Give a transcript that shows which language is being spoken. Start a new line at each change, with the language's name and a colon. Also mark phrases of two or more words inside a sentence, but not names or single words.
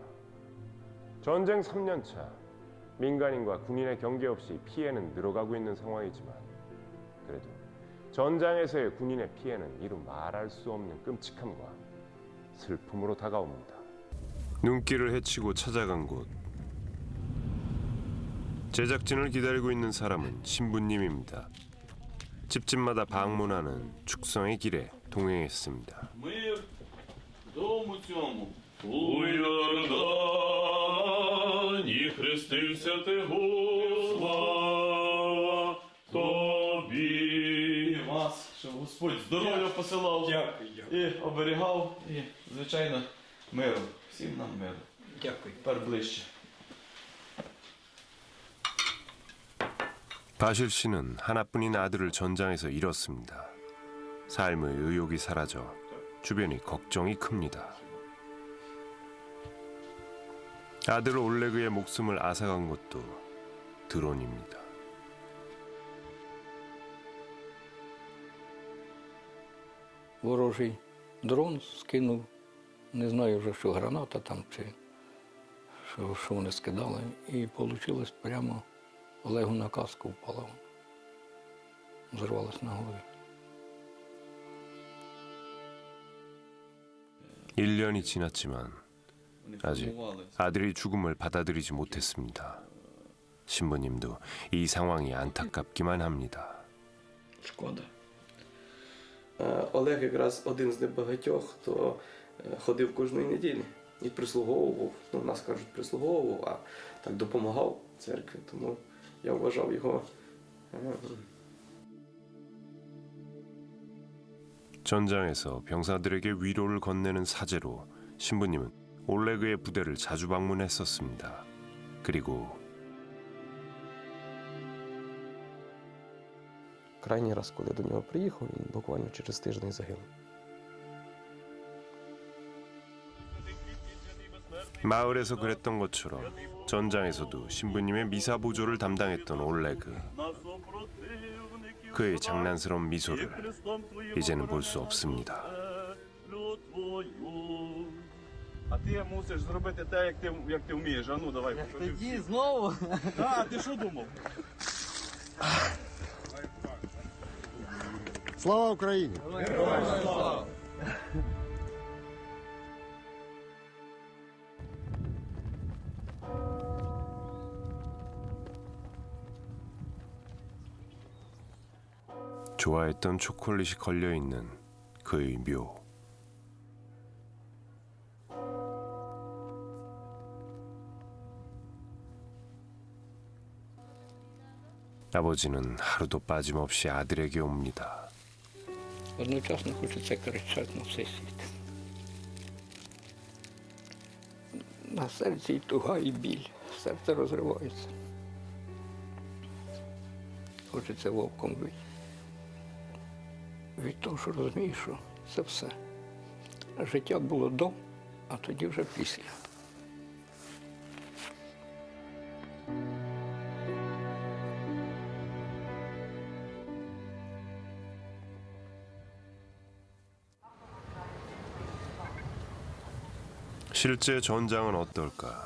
Korean: 전쟁 3년차, 민간인과 군인의 경계 없이 피해는 늘어가고 있는 상황이지만 그래도 전장에서의 군인의 피해는 이루 말할 수 없는 끔찍함과 슬픔으로 다가옵니다. 눈길을 헤치고 찾아간 곳. 제작진을 기다리고 있는 사람은 신부님입니다. 집집마다 방문하는 축성의 길에 동행했습니다.
Ukrainian: Мир дому цьому. У Йордані хрестився ти, Слава тобі. Вас, щоб Господь здоров'я посилав і оберігав, і, звичайно, миру. Всім нам миру. Дякую. Тепер ближче.
Korean: 바실 씨는 하나뿐인 아들을 전장에서 잃었습니다. 삶의 의욕이 사라져 주변이 걱정이 큽니다. 아들 올레그의 목숨을 앗아간 것도 드론입니다.
Ukrainian: Ворожий дрон скинув, не знаю вже, що граната там, чи що вони скидали. І вийшло прямо Олегу на каску впала. Зірвалась на голові.
Korean: 1년이 지났지만 아직 아들의 죽음을 받아들이지 못했습니다. 신부님도 이 상황이 안타깝기만 합니다.
Ukrainian: Шкода. Олег якраз один з небагатьох, хто ходив кожної неділі і прислуговував, ну, нас кажуть, прислуговував, а так допомагав церкві, тому я вважав його.
Korean: 전장에서 병사들에게 위로를 건네는 사제로 신부님은 올레그의 부대를 자주 방문했었습니다. 그리고
Ukrainian: Крайній раз, коли до нього приїхав, він буквально через тиждень загинув.
Korean: 마을에서 그랬던 것처럼 전장에서도 신부님의 미사 보조를 담당했던 올레그. 그의 장난스러운 미소를 이제는 볼 수 없습니다.
Ukrainian: А ти мусиш зробити те, як ти вмієш. А ну, давай. Тоді знову? Так, ти що думав? Слава Україні! Героям слава!
Korean: 좋아했던 초콜릿이 걸려있는 그의 묘. 아버지는 하루도 빠짐없이 아들에게 옵니다.
Ukrainian: Одночасно хочеться кричати на все світ. На серці і туга, і біль. Серце розривається. Хочеться вовком бити. Від того, що розумію, що це все. Життя було до, а тоді вже після.
Korean: 실제 전장은 어떨까?